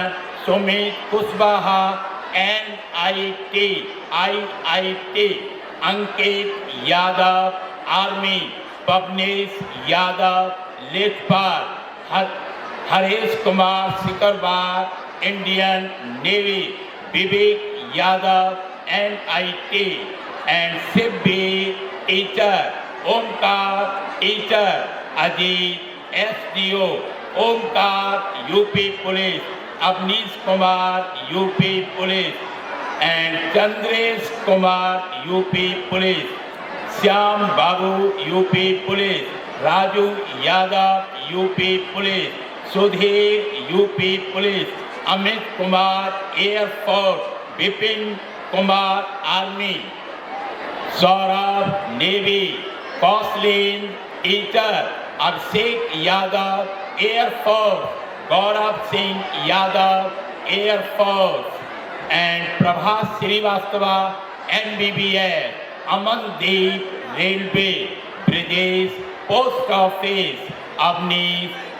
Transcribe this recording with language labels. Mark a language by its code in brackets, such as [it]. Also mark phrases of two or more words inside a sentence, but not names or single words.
[en] Sumit Kushwaha NIT. Ankit Yadav, Army, Pavnesh Yadav, Lechpal, Harish Kumar Sikarwar, Indian Navy, Vivek Yadav, NIT, and Sibbi, teacher, Omkar, teacher, Ajit, SDO, Omkar, UP Police, Avnish Kumar, UP Police, and Chandresh Kumar, UP Police, Syam Babu, UP Police, Raju Yadav, UP Police, Sudhir, UP Police, Amit Kumar, Air Force, Bipin Kumar, Army, Saurabh, Navy, Kauslin, teacher, Abhishek Yadav, Air Force, Gaurav Singh Yadav, Air Force, and Prabhas Srivastava, MBBS, Amandeep, Railway, Brijesh, Post Office, Avnish,